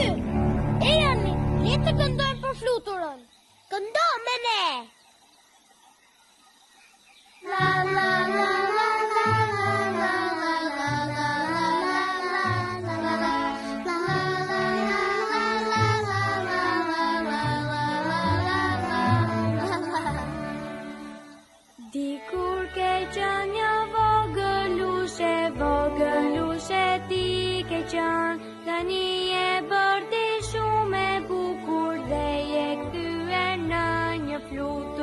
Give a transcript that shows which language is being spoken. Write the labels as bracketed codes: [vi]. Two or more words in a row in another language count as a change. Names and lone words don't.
[sq] E Jani, le të këndojnë për fluturën. Këndo me ne. La la la la la la la la Dikur ke qenë një vogëlushe ti ke qenë, tani e bërti shumë e bukur dhe je kthyer në një flutur.